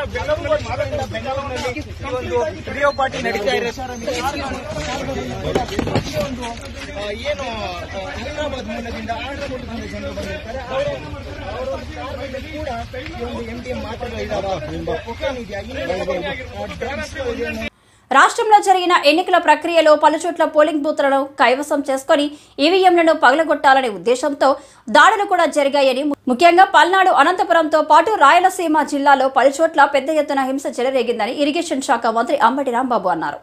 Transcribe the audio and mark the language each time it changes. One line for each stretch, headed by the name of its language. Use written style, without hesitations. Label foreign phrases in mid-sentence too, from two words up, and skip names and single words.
Kannada: ಬೆಂಗಳೂರಿನಲ್ಲಿ ಒಂದು
English: rave party
Kannada: ನಡೀತಾ ಇದೆ. ಏನು ಹೈದರಾಬಾದ್ ಮೂಲದಿಂದ ಆಂಧ್ರಪ್ರದೇಶದಿಂದ ಜನರು ಬಂದಿರ್ತಾರೆ. ಅವರು ಕೂಡ ಒಂದು MDMA ಮಾತ್ರೆಗಳು ಇದಾವೆ, ಕೊಕೈನ್ ಇದೆಯಾ, ಡ್ರಗ್ಸ್ ಇದೆ.
Telugu: రాష్ట్రంలో జరిగిన ఎన్నికల ప్రక్రియలో పలుచోట్ల పోలింగ్ బూత్లను కైవసం చేసుకుని ఈవీఎంలను పగలగొట్టాలనే ఉద్దేశంతో దాడులు కూడా జరిగాయని, ముఖ్యంగా పల్నాడు, అనంతపురంతో పాటు రాయలసీమ జిల్లాలో పలుచోట్ల పెద్ద ఎత్తున హింస చెలరేగిందని ఇరిగేషన్ శాఖ మంత్రి అంబటి రాంబాబు అన్నారు.